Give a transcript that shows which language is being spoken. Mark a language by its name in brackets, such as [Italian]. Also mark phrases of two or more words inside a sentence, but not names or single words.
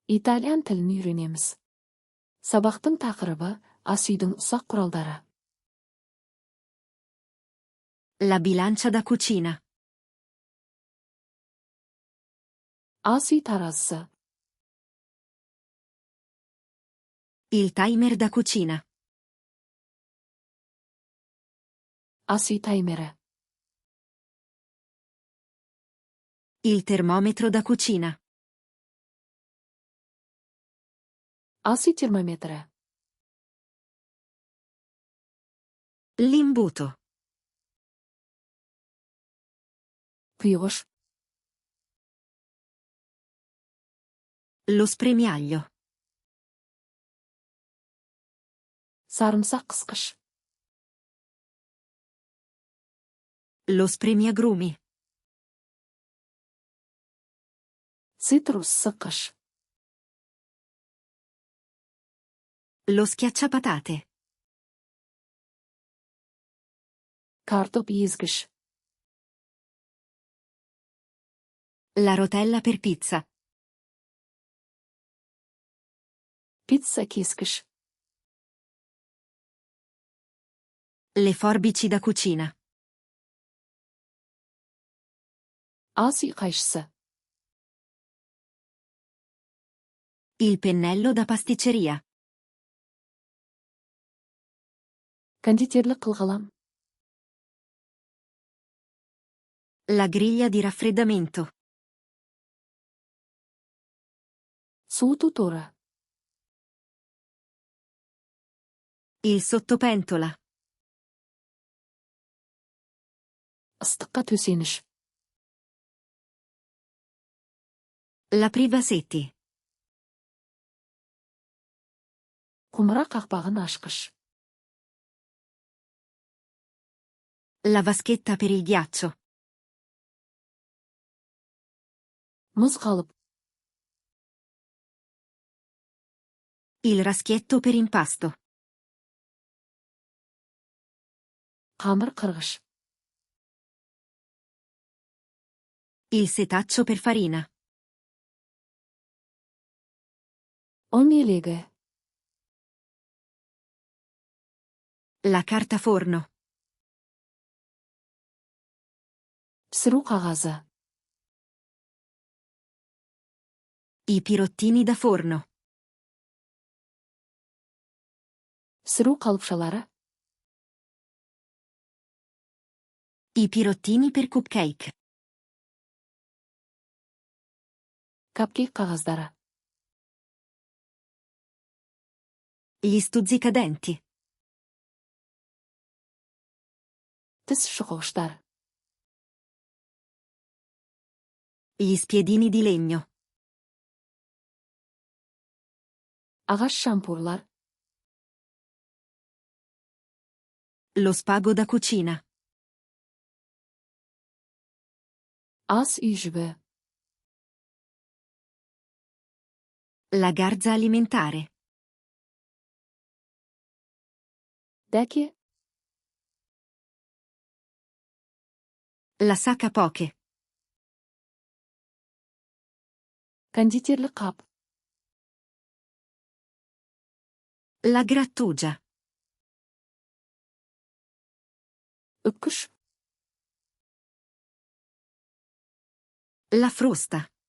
[Kazakh] Итальян тілін үйренеміз. Сабақтың тақырыбы ас үйдің ұсақ құралдары. [Italian] La bilancia da cucina. [Kazakh] Ас үй таразысы. [Italian] Il timer da cucina. [Kazakh] Ас үй таймері. [Italian] Il termometro da cucina. [Kazakh] Ас үй термометрі. [Italian] L'imbuto. [Kazakh] Құйғыш. [Italian] Lo spremiaglio. [Kazakh] Сарымсақ қысқыш. [Italian] Lo spremiagrumi. [Kazakh] Цитрус сыққыш. [Italian] Lo schiacciapatate. [Kazakh] Картоп езгіш. [Italian] La rotella per pizza. [Kazakh] Пицца кескіш. [Italian] Le forbici da cucina. [Kazakh] Ас үй қайшысы. [Italian] Il pennello da pasticceria. [Kazakh] Кондитерлік қылғылам. [Italian] La griglia di raffreddamento. [Kazakh] Суыту торы. [Italian] Il sottopentola. [Kazakh] Ыстыққа төсеніш. [Italian] La privasetti. [Kazakh] Құмыра қақпағын ашқыш. [Italian] La vaschetta per il ghiaccio. [Kazakh] Мұз қалып. [Italian] Il raschietto per impasto. [Kazakh] Қамыр қырғыш. [Italian] Il setaccio per farina. [Kazakh] ұн елегі. [Italian] La carta forno. [Kazakh] Пісіру қағазы. [Italian] I pirottini da forno. [Kazakh] Пісіру қалыпшалары. [Italian] I pirottini per cupcake. [Kazakh] Капкейк қағаздары. [Italian] Gli stuzzicadenti. [Kazakh] Тіс шұқығыштар. [Italian] Gli spiedini di legno. [Kazakh] Ағаш шампурлар. [Italian] Lo spago da cucina. [Kazakh] Ас үй жібі. [Italian] La garza alimentare. [Kazakh] Дәке. [Italian] La sacca poke. [Kazakh] Кондитерлік қап. [Italian] La grattugia. [Kazakh] Үпкіш. [Italian] La frusta.